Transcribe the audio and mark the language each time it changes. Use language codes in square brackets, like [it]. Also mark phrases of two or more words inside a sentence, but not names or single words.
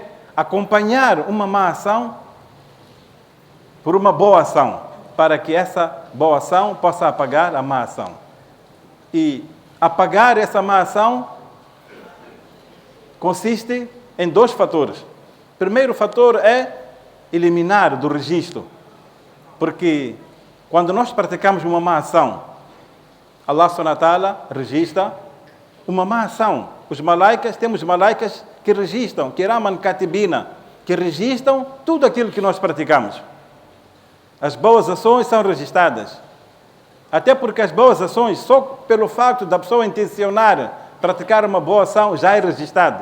[pt] Acompanhar uma má ação por uma boa ação, para que essa boa ação possa apagar a má ação. E apagar essa má ação consiste em dois fatores. O primeiro fator é eliminar do registro. Porque quando nós praticamos uma má ação, Allah [ar] سبحانه وتعالى [pt] registra uma má ação. Os malaicas, temos malaicas que registram, [ar] كراما كاتبين, [pt] que registram tudo aquilo que nós praticamos. As boas ações são registradas. Até porque as boas ações, só pelo facto da pessoa intencionar praticar uma boa ação, já é registrado.